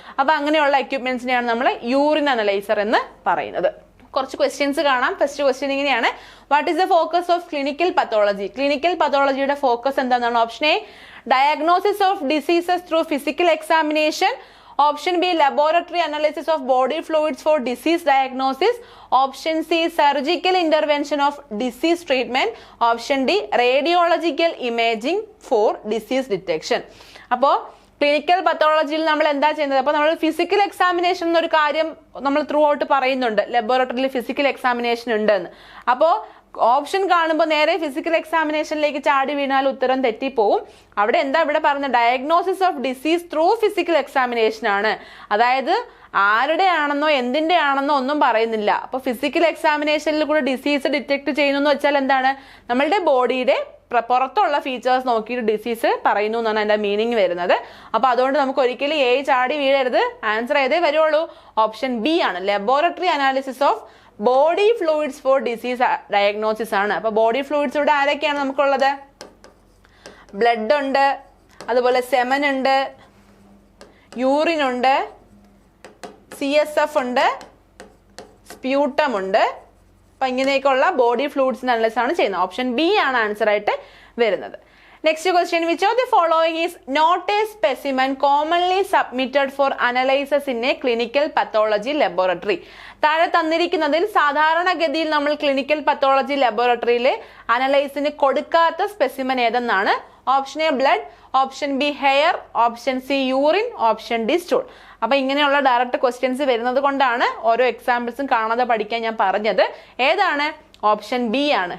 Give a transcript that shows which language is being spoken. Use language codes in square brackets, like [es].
[ml] അപ്പൊ അങ്ങനെയുള്ള എക്യുപ്മെന്റ്സിനെയാണ് നമ്മൾ യൂറിൻ അനലൈസർ എന്ന് പറയുന്നത്. കുറച്ച് ക്വസ്റ്റ്യൻസ് കാണാം. [en] First question ഇങ്ങനെയാണ്: what is the focus of clinical pathology? [ml] Clinical പത്തോളജിയുടെ focus എന്താണെന്നാണ്? [en] Option A diagnosis of diseases through physical examination. Option B laboratory analysis of body fluids for disease diagnosis. Option C surgical intervention of disease treatment. Option D radiological imaging for disease detection. [ml] അപ്പോൾ clinical പത്തോളജിയിൽ നമ്മൾ എന്താ ചെയ്യുന്നത്? അപ്പൊ നമ്മൾ physical examination എന്നൊരു കാര്യം നമ്മൾ through out പറയുന്നുണ്ട്, ലബോറട്ടറിയിൽ ഫിസിക്കൽ എക്സാമിനേഷൻ ഉണ്ടെന്ന്. അപ്പോ ഓപ്ഷൻ കാണുമ്പോൾ നേരെ ഫിസിക്കൽ എക്സാമിനേഷനിലേക്ക് ചാടി വീണാൽ ഉത്തരം തെറ്റിപ്പോവും. അവിടെ എന്താ ഇവിടെ പറഞ്ഞത്? [en] diagnosis of disease through physical examination [ml] ആണ്. അതായത് ആരുടെ ആണെന്നോ എന്തിന്റെ ആണെന്നോ ഒന്നും പറയുന്നില്ല. അപ്പൊ ഫിസിക്കൽ എക്സാമിനേഷനിൽ കൂടെ ഡിസീസ് ഡിറ്റക്ട് ചെയ്യുന്നു എന്ന് വെച്ചാൽ എന്താണ്? നമ്മളുടെ ബോഡിയുടെ പുറത്തുള്ള ഫീച്ചേഴ്സ് നോക്കിയിട്ട് ഡിസീസ് പറയുന്നു എന്നാണ് അതിന്റെ മീനിങ് വരുന്നത്. അപ്പൊ അതുകൊണ്ട് നമുക്ക് ഒരിക്കലും എ ചാടി വീഴരുത്. ആൻസർ ഏതേ വരുള്ളൂ? ഓപ്ഷൻ ബി ആണ്. [en] Laboratory analysis of body fluids for disease diagnosis ആണ്. [ml] അപ്പൊ ബോഡി ഫ്ലൂയിഡ്സ് ഇവിടെ ആരൊക്കെയാണ് നമുക്കുള്ളത്? ബ്ലഡ് ഉണ്ട്, അതുപോലെ സെമൻ ഉണ്ട്, യൂറിൻ ഉണ്ട്, CSF ഉണ്ട്, സ്പ്യൂട്ടം ഉണ്ട്. അപ്പൊ ഇങ്ങനെയൊക്കെയുള്ള ബോഡി ഫ്ലൂയിഡ്സിന്റെ അനലൈസ് ആണ് ചെയ്യുന്നത്. ഓപ്ഷൻ ബി ആണ് ആൻസർ ആയിട്ട് വരുന്നത്. [en] Next question, which of the following is not a specimen commonly submitted for analysis in a clinical pathology laboratory? [ml] താഴെ തന്നിരിക്കുന്നതിൽ സാധാരണഗതിയിൽ നമ്മൾ ക്ലിനിക്കൽ പത്തോളജി ലബോറട്ടറിയിൽ അനലൈസിന് കൊടുക്കാത്ത specimen ഏതെന്നാണ്? [en] Option A blood, option B hair, option C urine, option D stool. [ml] അപ്പൊ ഇങ്ങനെയുള്ള direct questions വരുന്നത് കൊണ്ടാണ് ഓരോ എക്സാമ്പിൾസും കാണാതെ പഠിക്കാൻ ഞാൻ പറഞ്ഞത്. ഏതാണ്? ഓപ്ഷൻ ബി ആണ്.